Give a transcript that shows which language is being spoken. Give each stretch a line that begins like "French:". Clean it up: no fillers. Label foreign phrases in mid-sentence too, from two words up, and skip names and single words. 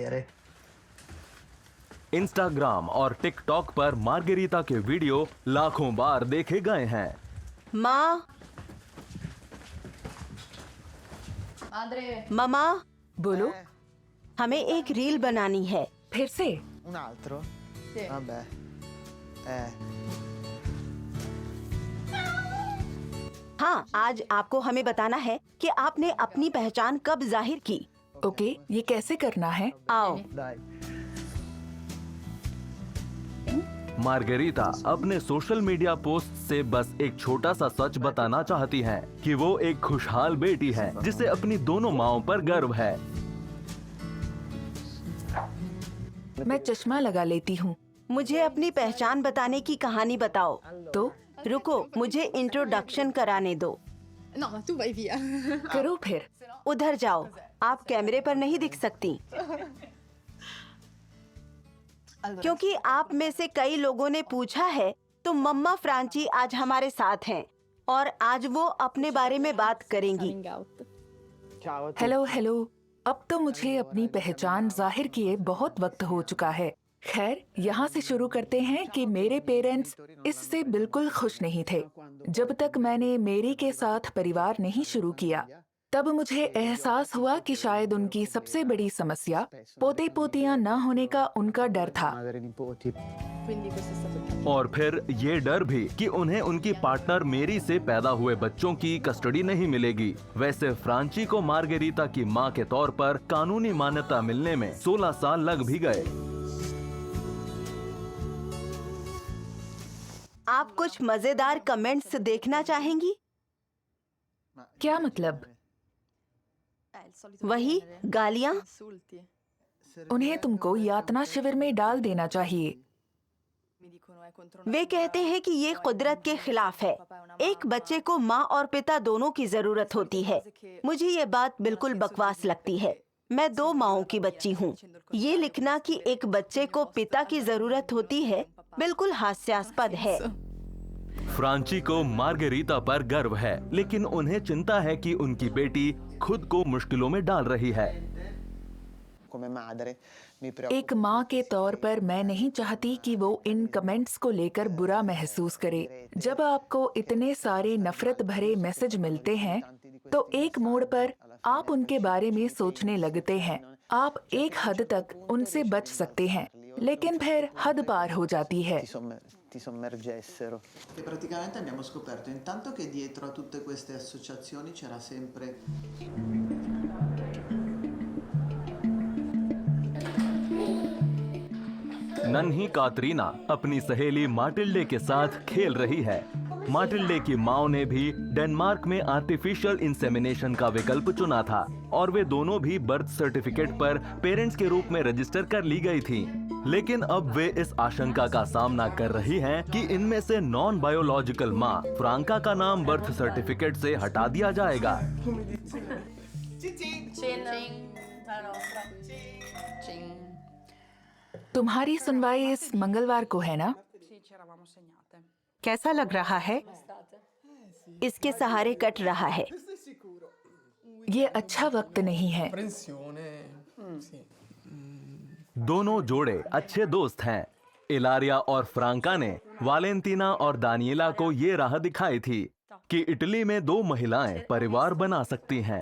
Hindi: इंस्टाग्राम और टिकटॉक पर मार्गरीता के वीडियो लाखों बार देखे गए हैं। माँ,
Italian: Madre,
Hindi: ममा, बोलो, हमें एक रील बनानी है। फिर से।
Italian: Un altro? Sì. Vabbè.
Hindi: हाँ, आज आपको हमें बताना है कि आपने अपनी पहचान कब जाहिर की। ओके, ये कैसे करना है? आओ।
Italian: Dai.
Hindi: मार्गरीता अपने
English: social media
Hindi: पोस्ट से बस एक छोटा सा सच बताना चाहती हैं कि वो एक खुशहाल बेटी है जिसे अपनी दोनों माँओं पर गर्व है। मैं चश्मा लगा लेती हूँ। मुझे अपनी पहचान बताने की कहानी बताओ। तो रुको, मुझे इंट्रोडक्शन कराने दो।
Italian: no, ma tu vai via.
Hindi: करो फिर। उधर जाओ, आप कैमरे पर नहीं दिख सकती क्योंकि आप में से कई लोगों ने पूछा है। तो मम्मा फ्रांची आज हमारे साथ हैं और आज वो अपने बारे में बात करेंगी।
English: Coming out.
Italian: Ciao a tutti.
English: hello hello.
Hindi: अब तो मुझे अपनी पहचान जाहिर किए बहुत वक्त हो चुका है। खैर, यहाँ से शुरू करते हैं कि मेरे पेरेंट्स इससे बिल्कुल खुश नहीं थे। जब तक मैंने मेरी के साथ परिवार नहीं शुरू किया, तब मुझे एहसास हुआ कि शायद उनकी सबसे बड़ी समस्या पोते पोतियाँ न होने का उनका डर था।
Italian: Madre nipoti. Quindi questo è stato il cammino.
Hindi: और फिर ये डर भी कि उन्हें उनकी पार्टनर मेरी से पैदा हुए बच्चों की कस्टडी नहीं मिलेगी। वैसे फ्रांची को मार्गरीता की मां के तौर पर कानूनी मान्यता मिलने में 16 साल लग भी गए। आप कुछ मजेदार कमेंट्स देखना चाहेंगी? क्या मतलब?
Italian: Il solito
Hindi: वही
Italian: genere.
Hindi: गालियाँ।
Italian: Insulti.
Hindi: उन्हें तुमको यातना शिविर में डाल देना चाहिए।
Italian: Mi dicono è contro
Hindi: वे कहते हैं कि ये कुदरत के खिलाफ है। एक बच्चे को माँ और पिता दोनों की जरूरत होती है। मुझे ये बात बिल्कुल बकवास लगती है। मैं 2 माँओं की बच्ची हूँ। ये लिखना कि एक बच्चे को पिता की जरूरत होती है बिल्कुल हास्यास्पद है। फ्रांची को मार्गरीता पर गर्व है, लेकिन उन्हें चिंता है कि उनकी बेटी खुद को मुश्किलों में डाल रही है।
Italian: Come madre mi preoccupa.
Hindi: एक माँ के तौर पर मैं नहीं चाहती कि वो इन कमेंट्स को लेकर बुरा महसूस करे। जब आपको इतने सारे नफरत भरे मैसेज मिलते हैं, तो एक मोड़ पर आप उनके बारे में सोचने लगते हैं। आप एक हद तक उनसे बच सकते हैं, लेकिन फिर हद पार हो जाती है।
Italian: Ti sommergessero. E praticamente abbiamo scoperto intanto che dietro a tutte queste associazioni c'era sempre
Hindi: नन्ही कातरीना अपनी सहेली माटिल्डे के साथ खेल रही है। माटिल्डे की माँ ने भी डेनमार्क में
English: artificial insemination
Hindi: का विकल्प चुना था और वे दोनों भी
English: birth certificate
Hindi: पर पेरेंट्स के रूप में रजिस्टर कर ली गई थी। लेकिन अब वे इस आशंका का सामना कर रही हैं कि इनमें से
English: non biological
Hindi: माँ फ्रांका का नाम
English: birth certificate
Hindi: से हटा दिया जाएगा।
Italian: Cin. La nostra. Cin.
Hindi: तुम्हारी सुनवाई इस मंगलवार को है ना?
Italian: Sì, ci eravamo segnate.
Hindi: कैसा लग रहा है?
Italian: State?
Hindi: इसके सहारे कट रहा है। ये अच्छा वक्त नहीं है। दोनों जोड़े अच्छे दोस्त हैं। इलारिया और फ्रांका ने वालेंटीना और दानिएला को ये राह दिखाई थी कि इटली में दो महिलाएं परिवार बना सकती हैं।